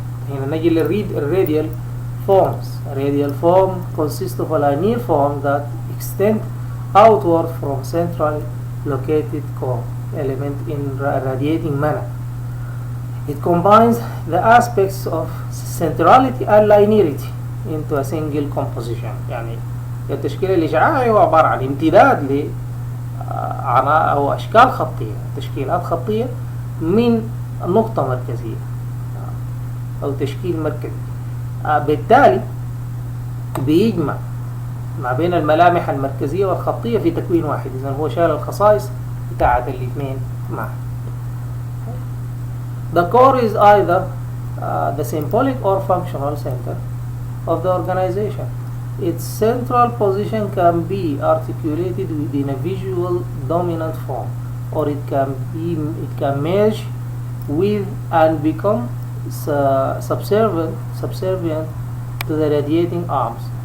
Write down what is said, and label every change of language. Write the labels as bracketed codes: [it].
[ar] هنا نجي للradial forms. [en] A radial form consists of a linear form that extend outward from centrally located core element in a radiating manner. It combines the aspects of centrality and linearity into a single composition. [ar] يعني التشكيل الإشعاعي هو عبارة عن امتداد ل أو أشكال خطية، تشكيلات خطية من نقطة مركزية أو تشكيل مركزي. بالتالي بيجمع ما بين الملامح المركزية والخطية في تكوين واحد. إذن هو شال الخصائص بتاعة الاثنين معا. [en] The core is either the symbolic or functional center of the organization. Its central position can be articulated within a visual dominant form, or it can merge with and become subservient to the radiating arms.